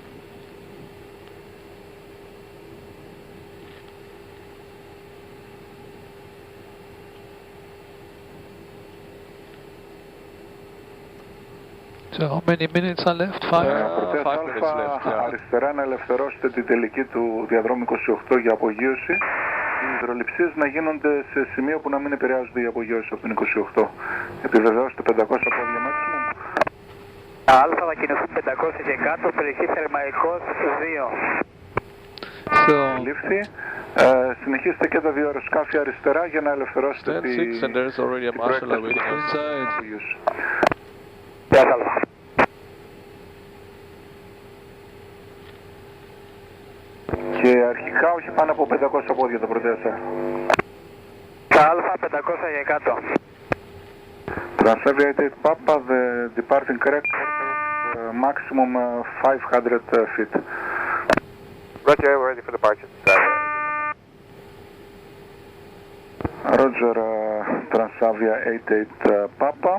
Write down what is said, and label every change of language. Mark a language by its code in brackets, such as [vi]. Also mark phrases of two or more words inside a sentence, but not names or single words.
[en] So how many minutes are left? 5? 5 minutes left, yeah. [el] Αριστερά να ελευθερώσετε τη τελική του διαδρόμου 28 για απογείωση. Οι υδρολειψίες να γίνονται σε σημείο που να μην επηρεάζονται οι απογείωση από την 28. Επιβεβαιώστε 500 πόδια maximum. Αλφα θα κινηθούν 500 και κάτω, περιοχή θερμαϊκός 2. Λήφθη. Συνεχίστε και τα δύο αεροσκάφη αριστερά για να ελευθερώσετε τη [en] Yes, Alpha. [el] πάνω από 500 πόδια το Proteus. Τα Alpha 500 για κάτω. [en] Transavia 88 Papa, the departing correct maximum 500 feet. Roger, we're ready for departure. Roger, Transavia 88 Papa.